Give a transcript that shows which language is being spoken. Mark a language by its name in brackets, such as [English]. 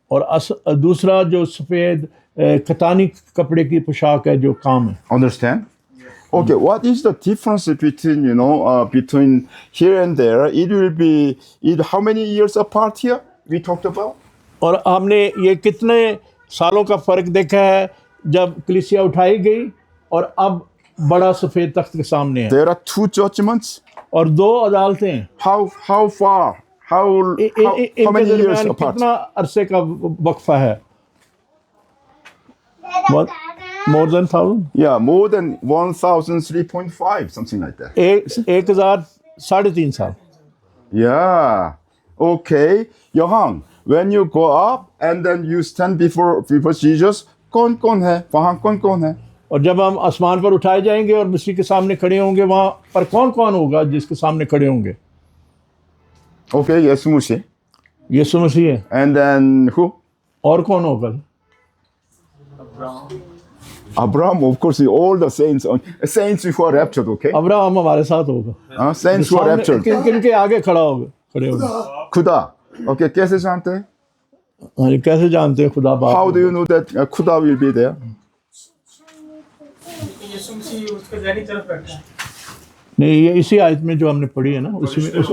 [Hindi] और दूसरा जो सफ़ेद कतानी कपड़े की पोशाक है जो काम है। [English] Understand? Okay, what is the difference between between here and there? It will be how many years apart here? We talked about. [Hindi] और हमने ये कितने सालों का फ़र्क देखा है जब कलीसिया उठाई गई और अब बड़ा सफ़ेद तख्त के सामने है। [English] There are 2 judgments. [Hindi] और 2 अदालतें हैं। [English] How far? How many years apart? [Hindi] कितना अरसे का वक्फा है? [English] More than 1000 Yeah, more than 1,003.5, something like that. [Hindi] 1000 3.5 साल. [English] Yeah. Okay. Johan, when you go up and then you stand before Jesus, [Hindi] कौन है? वहाँ कौन है? और जब हम आसमान पर उठाए जाएंगे और मसीह के सामने खड़े होंगे, वहाँ पर कौन होगा जिसके सामने खड़े होंगे? Okay, 예수 मसीह. यीशु मसीह है. [English] And then who? [Hindi] और कौन होगा? [English] Abraham, of course, all the saints who are raptured, okay? [Hindi] Abraham हमारे साथ होगा. [English] Saints who are raptured. [Hindi] किन के आगे खड़े होगा? खुदा. Okay, कैसे जानते हैं? हाँ, कैसे जानते हैं खुदा बाप? [English] How do you know that खुदा will be there? [Hindi] यीशु मसीह उसके दाहिनी तरफ बैठा है। नहीं, ये इसी आयत में जो हमने पढ़ी है ना, उसमें